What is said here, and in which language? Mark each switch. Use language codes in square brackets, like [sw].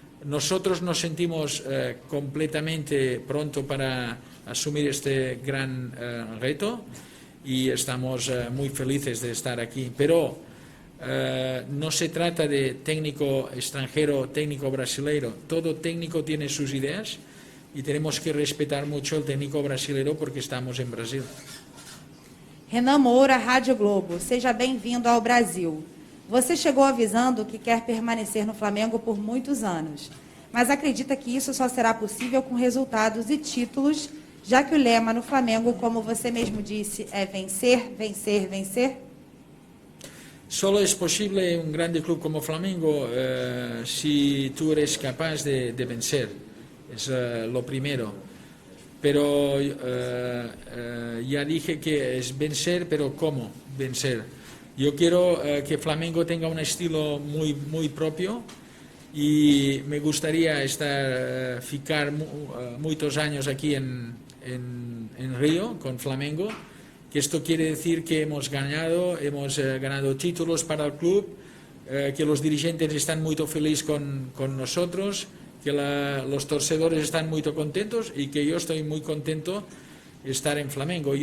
[es] Nosotros nos sentimos completamente pronto para asumir este gran reto y estamos muy felices de estar aquí. Pero no se trata de técnico extranjero, técnico brasileiro. Todo técnico tiene sus ideas e tenemos que respetar mucho el técnico brasileiro porque estamos en Brasil. [pt] Renan Moura, Rádio Globo. Seja bem-vindo ao Brasil. Você chegou avisando que quer permanecer no Flamengo por muitos anos, mas acredita que isso só será possível com resultados e títulos, já que o lema no Flamengo, como você mesmo disse, é vencer, vencer, vencer? [es] Solo es posible un grande club como Flamengo si tú eres capaz de vencer, es lo primero. Pero ya dije que es vencer, pero ¿cómo vencer? Yo quiero que Flamengo tenga un estilo muy propio y me gustaría ficar muchos años aquí en Río con Flamengo, que esto quiere decir que hemos ganado títulos para el club, que los dirigentes están muy felices con nosotros, que los torcedores están muy contentos y que yo estoy muy contento de estar en Flamengo.